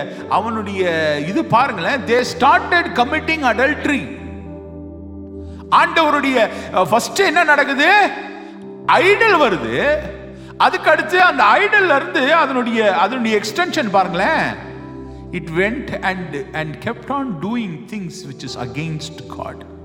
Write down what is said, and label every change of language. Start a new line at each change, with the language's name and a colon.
Tamil: அவனுடைய இது பாருங்களேன்,
English: they started committing adultery.
Tamil: ஆண்டவருடைய ஃபர்ஸ்ட் என்ன நடக்குது? ஐடல் வருது. அதுக்கு அடுத்து அந்த ஐடல்ல இருந்து அதனுடைய எக்ஸ்டென்ஷன் பாருங்களேன்.
English: It went and kept on doing things which is against God.